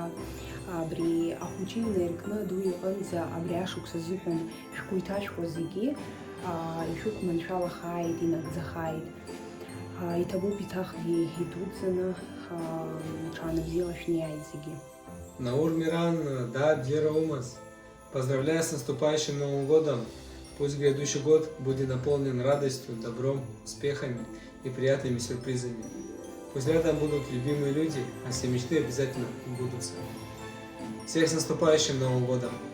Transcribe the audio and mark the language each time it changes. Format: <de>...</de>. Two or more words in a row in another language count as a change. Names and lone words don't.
<ab>Абри ахәыҷы инаиркны аду иҟынӡа абри ашықәс азыҳәан шәгәы иҭашәкуа зегьы ишәықәманшәалахааит, инагӡахааит. Иҭабуп еиҭахгьы идуӡӡаны ҽаанбзиала шәнеиааит зегьы. Наур, Миран,</ab> <ru>да, Дьера Умас. Поздравляю с наступающим Новым годом. Пусть грядущий год будет наполнен радостью, добром, успехами и приятными сюрпризами. Пусть рядом будут любимые люди, а все мечты обязательно сбудутся. Всех с наступающим Новым годом!</ru>